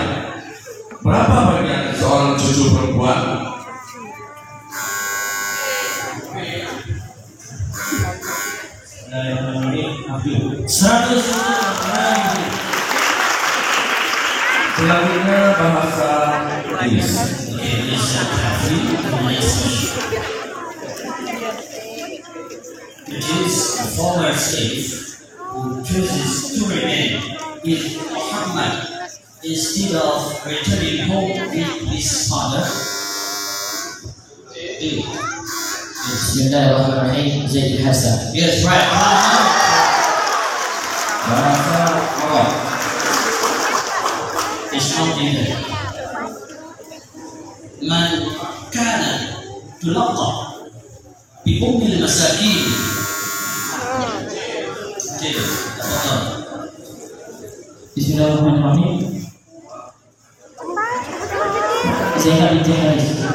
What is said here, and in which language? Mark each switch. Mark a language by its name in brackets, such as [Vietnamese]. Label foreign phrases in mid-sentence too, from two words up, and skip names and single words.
[Indonesian] Berapa bagian seorang cucu perempuan? [Arabic] Bismillahirrahmanirrahim. [Indonesian] 100 ribu. Selanjutnya bahasa Inggris. [English] Which is a former slave who chooses to remain with Muhammad instead of returning home with his father. [Arabic] Bismillahirrahmanirrahim. Zaid Hasan. [English] Yes, right. [Indonesian] Bahasa Arab. [English] It's not in there. [Arabic] من كان تلقى بأم المساكين. Okay, tafadhal. Bismillahirrahmanirrahim. Zainab binti Haris.